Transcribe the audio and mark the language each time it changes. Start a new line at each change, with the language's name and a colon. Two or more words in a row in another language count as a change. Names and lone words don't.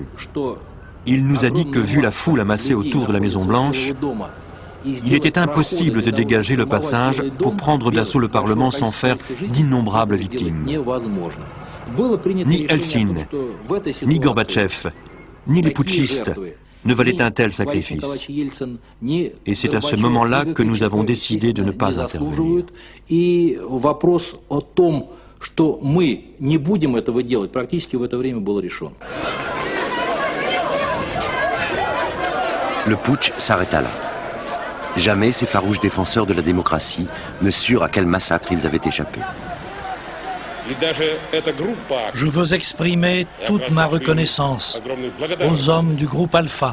French: Il nous a dit que, vu la foule amassée autour de la Maison-Blanche, il était impossible de dégager le passage pour prendre d'assaut le Parlement sans faire d'innombrables victimes. Ni Eltsine, ni Gorbatchev, ni les putschistes ne valaient un tel sacrifice. Et c'est à ce moment-là que nous avons décidé de ne pas intervenir.
Russian: Что мы не будем этого делать, практически в это время был решен.
French: Le putsch s'arrêta là. Jamais ces farouches défenseurs de la démocratie ne surent à quel massacre ils avaient échappé. Je veux exprimer toute ma reconnaissance aux hommes du groupe Alpha.